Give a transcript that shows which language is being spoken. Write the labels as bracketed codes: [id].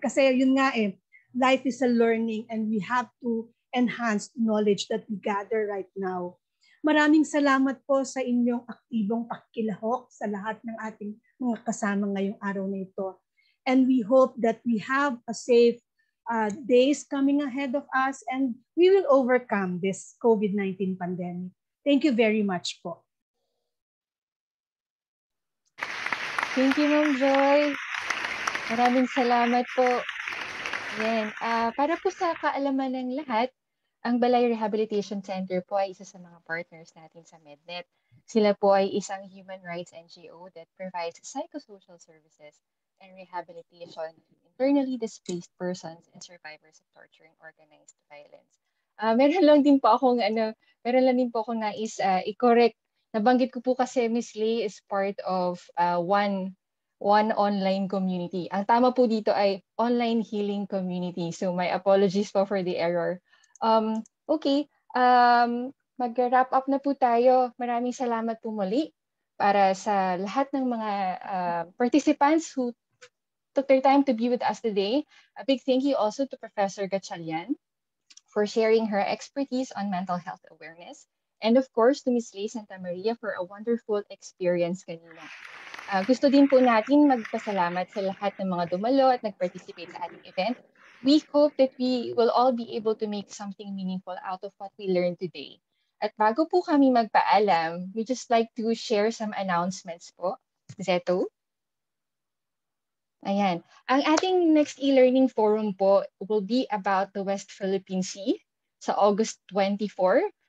[tl] Kasi yun nga [en] life is a learning and we have to enhance knowledge that we gather right now. [tl] Maraming salamat po sa inyong aktibong pakikilahok sa lahat ng ating mga kasama ngayong araw na ito. [en] And we hope that we have a safe days coming ahead of us and we will overcome this COVID-19 pandemic. Thank you very much po. Thank you, Ma'am Joy. [tl] Maraming salamat po. [en] Yan. [tl] Para po sa kaalaman ng lahat, ang Balay Rehabilitation Center po ay isa sa mga partners natin sa MedNet. Sila po ay isang [en] human rights NGO that provides psychosocial services and rehabilitation to internally displaced persons and survivors of torture and organized violence. [tl] Meron lang din po akong nais i-correct. Nabanggit ko po kasi [en] Miss Lei is part of one online community. [tl] Ang tama po dito ay [en] online healing community. So my apologies po for the error. [tl] Okay, mag-wrap up na po tayo. Maraming salamat po muli para sa lahat ng mga participants [en] who took their time to be with us today. A big thank you also to Professor Gatchalian for sharing her expertise on mental health awareness. And of course, to Ms. Lei Santa Maria for a wonderful experience kanina. [tl] Gusto din po natin magpasalamat sa lahat ng mga dumalo at nag-participate sa ating event. [en] We hope that we will all be able to make something meaningful out of what we learned today. [tl] At bago po kami magpaalam, [en] we just like to share some announcements po. Zeto? Ayan. Ang ating next e-learning forum po will be about the West Philippine Sea sa August 24.